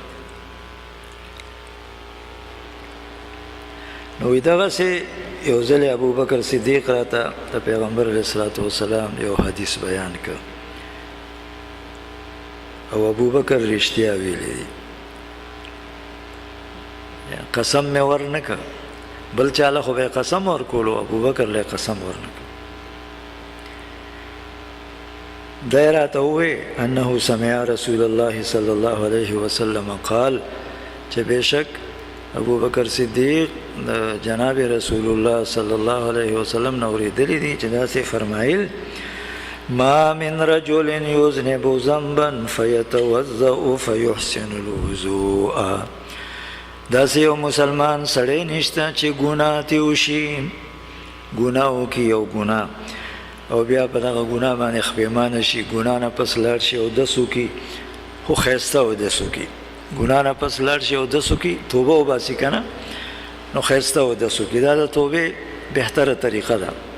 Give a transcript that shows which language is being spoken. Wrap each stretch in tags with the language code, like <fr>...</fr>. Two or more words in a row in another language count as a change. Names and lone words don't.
<ps>نو دغسې یو ځل ابو بکر صدیق راته د پیغمبر</ps> <ar>علیه الصلاة والسلام</ar> <ps>یو حدیث بیان کړ او ابو بکر رښتیا ویلی دی قسم مې ورنکړ بل چاله خو به قسم ورکولو ابو بکر له قسم ورنکړ</ps> <ar>دی راته ووی انه سمع رسول الله صلی الله علیه وسلم قال</ar> <ps>چې بېشک ابو بکر صدیق جناب</ps> <ar>رسول الله صلی الله علیه وسلم</ar> <ps>نه اورېدلی دي چې داسې فرمایل</ps> <ar>ما من رجل یذنب ذنبا فیتوضأ فیحسن الوضوء داسې</ar> <ps>یو مسلمان سړی نشته چې ګناه تې وشي ګناه وکړي یو ګناه او بیا په دغه ګناه باندې خپېمانه شي ګناه نه پس لاړ شي اودس وکړي خو ښایسته اودس وکړي ګناه نه پس لاړ شي اودس وکړي توبه وباسي که نه نو ښایسته اودس وکړي دا د توبې بهتره طریقه ده</ps>